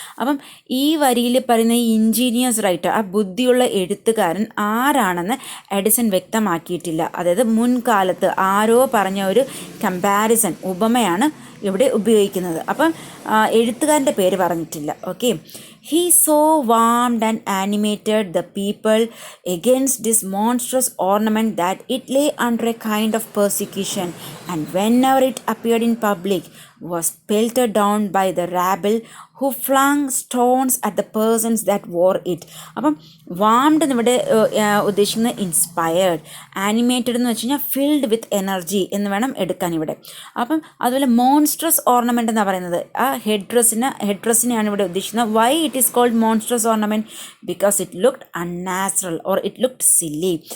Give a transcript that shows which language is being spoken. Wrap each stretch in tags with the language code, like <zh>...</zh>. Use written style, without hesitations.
<ml>അപ്പം ഈ വരിയിൽ പറയുന്ന ഈ ഇൻജീനിയസ് റൈറ്റർ, ആ ബുദ്ധിയുള്ള എഴുത്തുകാരൻ ആരാണെന്ന് എഡിസൺ വ്യക്തമാക്കിയിട്ടില്ല. അതായത് മുൻകാലത്ത് ആരോ പറഞ്ഞ ഒരു കമ്പാരിസൺ, ഉപമയാണ് ഇവിടെ ഉപയോഗിക്കുന്നത്. അപ്പം എഴുത്തുകാരൻ്റെ പേര് പറഞ്ഞിട്ടില്ല. Okay.</ml> <en>He so warmed and animated the people against this monstrous ornament that it lay under a kind of persecution, and whenever it appeared in public, was pelted down by the rabble who flung stones at the persons that wore it.</en> <ml>അപ്പം വാംഡ് എന്നിവിടെ ഉദ്ദേശിക്കുന്നത് inspired, animated എന്ന് വെച്ച് കഴിഞ്ഞാൽ</ml> <en>filled with energy</en> <ml>എന്ന് വേണം എടുക്കാൻ ഇവിടെ. അപ്പം അതുപോലെ മോൺസ്ട്രസ് ഓർണമെൻ്റ് എന്നാണ് പറയുന്നത്. ആ ഹെഡ് ഡ്രസ്സിനെയാണ് ഇവിടെ ഉദ്ദേശിക്കുന്നത്.</ml> <en>Why it is called monstrous ornament? Because it looked unnatural or it looked silly.</en>